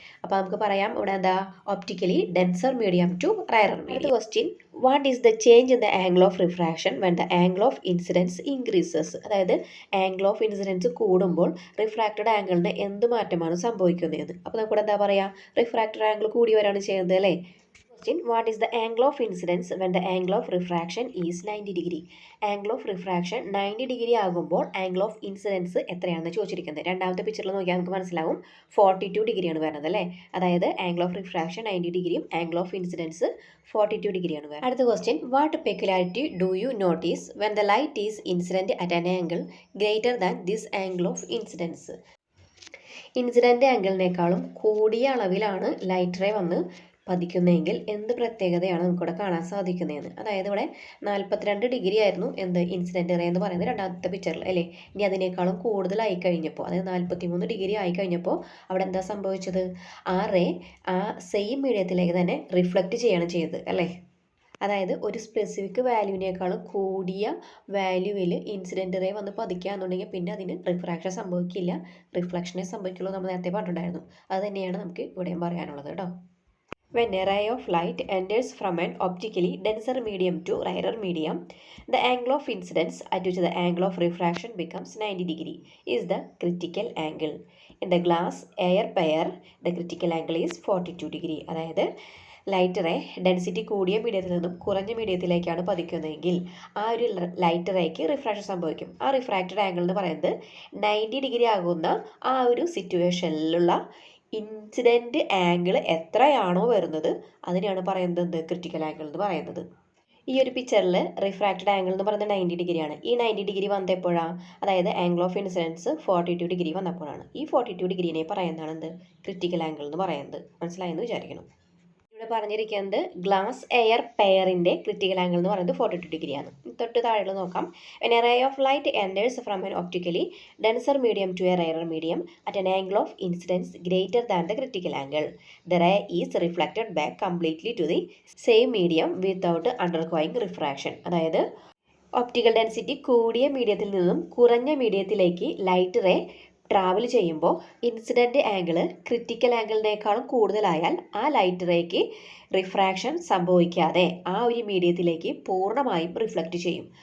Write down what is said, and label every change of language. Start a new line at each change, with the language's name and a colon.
Malayalam: അപ്പോൾ നമുക്ക് പറയാം ഇവിടെ എന്താ optically denser medium to rarer medium. അടുത്ത question
English: What is the change in the angle of refraction when the angle of incidence increases?
Malayalam: അതായത് angle of incidence കൂടുമ്പോൾ refracted ആംഗിളിന് എന്ത് മാറ്റമാണ് സംഭവിക്കുന്നത്? അപ്പോൾ നമുക്കിവിടെ എന്താ പറയുക റിഫ്രാക്റ്റഡ് ആംഗിൾ കൂടി വരാണ് ചെയ്യുന്നത് അല്ലേ.
English: What is the angle of incidence when the angle of refraction is 90 degree?
Malayalam: Angle of refraction 90 degree ആകുമ്പോൾ angle of incidence എത്രയാണെന്ന് ചോദിച്ചിരിക്കുന്നത്. രണ്ടാമത്തെ പിക്ചറിൽ നോക്കിയാൽ നമുക്ക് മനസ്സിലാവും 42 ഡിഗ്രിയാണ് വരുന്നത് അല്ലേ. അതായത് angle of refraction 90 ഡിഗ്രിയും angle of incidence 42 ഡിഗ്രിയാണ് വരുന്നത്. അടുത്ത question
English: what peculiarity do you notice when the light is incident at an angle greater than this angle of incidence?
Malayalam: Incident ആംഗിളിനേക്കാളും കൂടിയ അളവിലാണ് ലൈറ്റ് റേ വന്ന് പതിക്കുന്നതെങ്കിൽ എന്ത് പ്രത്യേകതയാണ് നമുക്കിവിടെ കാണാൻ സാധിക്കുന്നതെന്ന്. അതായത് ഇവിടെ 42 ഡിഗ്രി ആയിരുന്നു ഇൻസിഡൻറ്റ് റേ എന്ന് പറയുന്നത് രണ്ടാമത്തെ പിക്ചറിൽ അല്ലേ. ഇനി അതിനേക്കാളും കൂടുതലായി കഴിഞ്ഞപ്പോൾ, അതായത് 43 ഡിഗ്രി ആയി കഴിഞ്ഞപ്പോൾ അവിടെ എന്താ സംഭവിച്ചത്? ആ റേ ആ സെയിം മീഡിയത്തിലേക്ക് തന്നെ റിഫ്ലക്റ്റ് ചെയ്യാണ് ചെയ്തത് അല്ലേ. അതായത് ഒരു സ്പെസിഫിക് വാല്യൂവിനേക്കാളും കൂടിയ വാല്യൂവിൽ ഇൻസിഡൻറ്റ് റേ വന്ന് പതിക്കുകയാണെന്നുണ്ടെങ്കിൽ പിന്നെ അതിന് റിഫ്രാക്ഷൻ സംഭവിക്കില്ല, റിഫ്ലക്ഷനെ സംഭവിക്കുള്ളൂ. നമ്മൾ നേരത്തെ പറഞ്ഞിട്ടുണ്ടായിരുന്നു. അത് തന്നെയാണ് നമുക്ക് ഇവിടെയും പറയാനുള്ളത് കേട്ടോ.
English: When a ray of light enters from an optically denser medium to rarer medium, the angle of incidence at which the angle of refraction becomes 90 degree is the critical angle. In the glass air pair, the critical angle is 42 degree.
Malayalam: അതായത് light ray density കൂടിയ മീഡിയത്തിൽ നിന്നും കുറഞ്ഞ മീഡിയത്തിലേക്കാണ് പതിക്കുന്നതെങ്കിൽ ആ ഒരു light rake refraction സംഭവിക്കും. ആ refracted angle എന്ന് പറയുന്നത് 90 ഡിഗ്രി ആകുന്ന ആ ഒരു സിറ്റുവേഷനിലുള്ള ഇൻസിഡൻറ്റ് ആംഗിൾ എത്രയാണോ വരുന്നത് അതിനെയാണ് പറയുന്നത് ക്രിട്ടിക്കൽ ആംഗിൾ എന്ന് പറയുന്നത്. ഈ ഒരു പിക്ചറിൽ റിഫ്രാക്റ്റഡ് ആംഗിൾ എന്ന് പറയുന്നത് 90 ഡിഗ്രിയാണ്. ഈ 90 ഡിഗ്രി വന്നപ്പോഴാണ്, അതായത് ആംഗിൾ ഓഫ് ഇൻസിഡൻസ് 42 ഡിഗ്രി വന്നപ്പോഴാണ് ഈ 42 ഡിഗ്രീനെ പറയുന്നതാണ് ക്രിട്ടിക്കൽ ആംഗിൾ എന്ന് പറയുന്നത്. മനസ്സിലായെന്ന് വിചാരിക്കണം. ഇവിടെ പറഞ്ഞിരിക്കുന്നത് ഗ്ലാസ് എയർ പെയറിൻ്റെ ക്രിട്ടിക്കൽ ആംഗിൾ എന്ന് പറയുന്നത് 42 ഡിഗ്രിയാണ്. തൊട്ട് താഴെ നോക്കാം.
English: When a ray of light enters from an optically denser medium to a rarer medium at an angle of incidence greater than the critical angle, the ray is reflected back completely to the same medium without undergoing refraction.
Malayalam: അതായത് optical density കൂടിയ മീഡിയത്തിൽ നിന്നും കുറഞ്ഞ മീഡിയത്തിലേക്ക് light ray travel ചെയ്യുമ്പോൾ incident angle critical ആംഗിളിനേക്കാളും കൂടുതലായാൽ ആ light rake refraction സംഭവിക്കാതെ ആ ഒരു മീഡിയത്തിലേക്ക് പൂർണ്ണമായും റിഫ്ലക്റ്റ് ചെയ്യും.